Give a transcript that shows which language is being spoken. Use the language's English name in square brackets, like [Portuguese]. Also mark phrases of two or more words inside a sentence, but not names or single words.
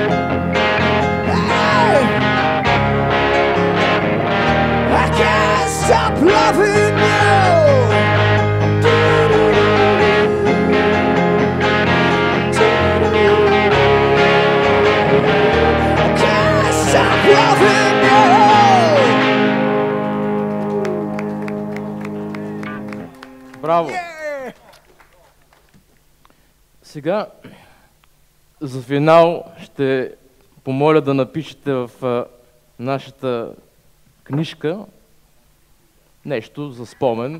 [English] I can't stop loving you. I can't stop loving you. [Bulgarian] Браво! Сега за финал ще помоля да напишете в нашата книжка нещо за спомен.